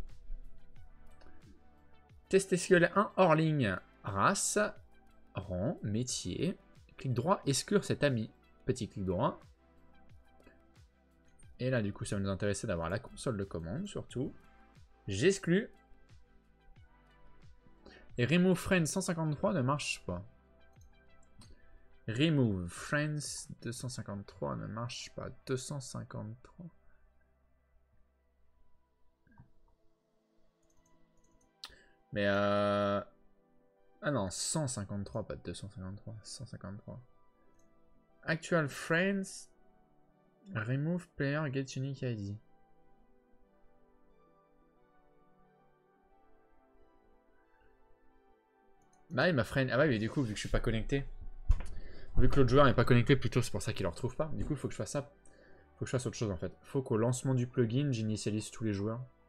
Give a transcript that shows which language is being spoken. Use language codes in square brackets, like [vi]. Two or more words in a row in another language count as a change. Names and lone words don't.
[fr] Test SQL 1 hors ligne. Race, rang, métier. Clic droit, exclure cet ami. Petit clic droit. Et là du coup ça va nous intéresser d'avoir la console de commande surtout. J'exclus. Et [en] remove friend [fr] 153 ne marche pas. [en] Remove friends [fr] 253 ne marche pas. 253. Mais Ah non, 153, pas 253, 153. [en] Actual friends. Remove player get unique ID. [fr] Bah il m'a friend. Ah ouais, mais du coup, vu que je suis pas connecté. Vu que l'autre joueur n'est pas connecté, plutôt c'est pour ça qu'il le retrouve pas. Du coup, il faut que je fasse ça. Faut que je fasse autre chose en fait. Faut qu'au lancement du plugin, j'initialise tous les joueurs.